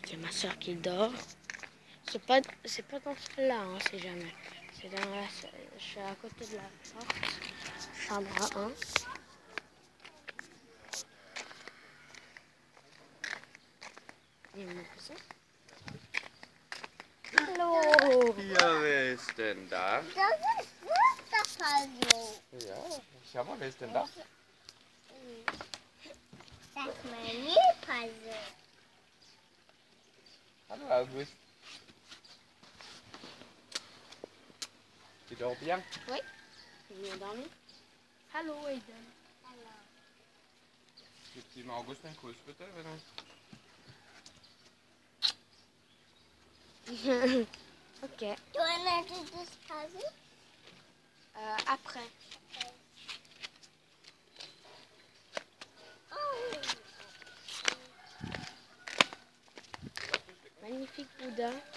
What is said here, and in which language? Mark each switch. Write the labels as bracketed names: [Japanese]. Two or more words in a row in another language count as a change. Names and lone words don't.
[French] Il y a ma soeur qui dort. C'est pas dans celle-là, hein, c'est jamais. C'est dans la, je suis à côté de la porte. Chambre 1. Et mon cousin. [German] Hallo! Ja, wer ist denn da? Das ist Fußballpuzzle. Ja, schau mal, wer ist denn da? Das ist mein Nähpuzzle. Hallo August. [French] Tu dors bien? Oui, je viens dormir. [German] Hallo, Aiden. Gib ihm August einen Kuss bitte, wenn er... Ok. Du erinnerst das Puzzle? [French] Après. Oh. Magnifique Bouddha.